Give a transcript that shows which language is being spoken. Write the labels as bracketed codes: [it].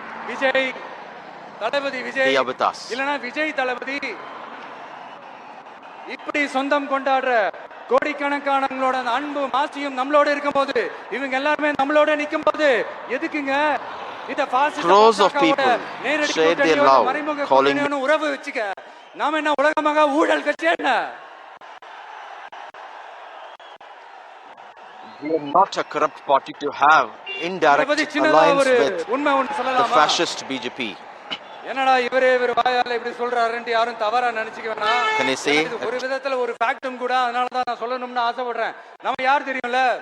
[ta] விஜய் தளபதி விஜய் இல்லனா விஜய் தளபதி இப்படி சொந்தம் கொண்டாடுற கோடிக்கணக்கானவங்களோட அன்பு மாசியும் நம்மளோட இருக்கும்போது, இவங்க எல்லாருமே நம்மளோட நிக்கும்போது எதுக்குங்க இந்த [en] crores of people shared their love, calling [ta] உறவு வச்சுக்க? நாம என்ன உலகமாக ஊழல் கட்சி என்ன? [en] We are not a corrupt party to have indirect alliance with the fascist BJP. [ta] என்னடா இவர் வாயால இப்படி சொல்றாருன்னு யாரும் தவறா நினைச்சுக்க வேணாம். ஒரு விதத்துல ஒரு ஃபேக்டும் கூட, அதனால தான் நான் சொல்லணும்னு ஆசைப்படுறேன். நம்ம யார் தெரியும்ல?